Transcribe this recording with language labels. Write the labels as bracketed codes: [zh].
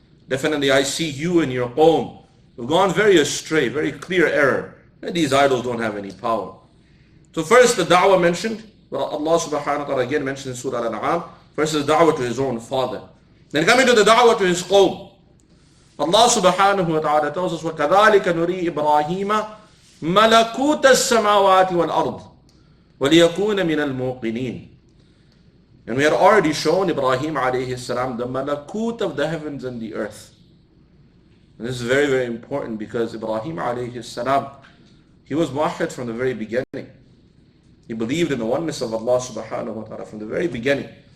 [en] Definitely I see you and your qawm. You've gone very astray, very clear error. And these idols don't have any power. So first the da'wah mentioned, Allah subhanahu wa ta'ala again mentioned in Surah Al-An'am. First is da'wah to his own father. Then coming to the da'wah to his qawm. Allah subhanahu wa ta'ala tells us, [ar] وَكَذَلِكَ نُرِي إِبْرَاهِيمَ مَلَكُوتَ السَّمَاوَاتِ وَالْأَرْضِ وَلِيَكُونَ مِنَ الْمُوقِنِينَ. [en] And we had already shown Ibrahim alayhi salam the malakut of the heavens and the earth. And this is very, very important because Ibrahim alayhi salam, he was muwahhid from the very beginning. He believed in the oneness of Allah subhanahu wa ta'ala from the very beginning.